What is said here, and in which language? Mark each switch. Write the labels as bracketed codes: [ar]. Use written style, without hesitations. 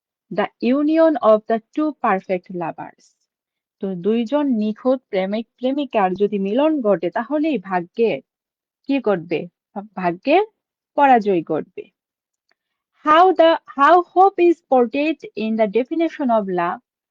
[en] The union of the two perfect lovers. [bn] তো দুইজন নিখুঁত প্রেমিক প্রেমিকার যদি মিলন ঘটে তাহলেই ভাগ্যের কি ঘটবে? ভাগ্যের পরাজয় ঘটবে। [en] How hope is portrayed in the definition of love?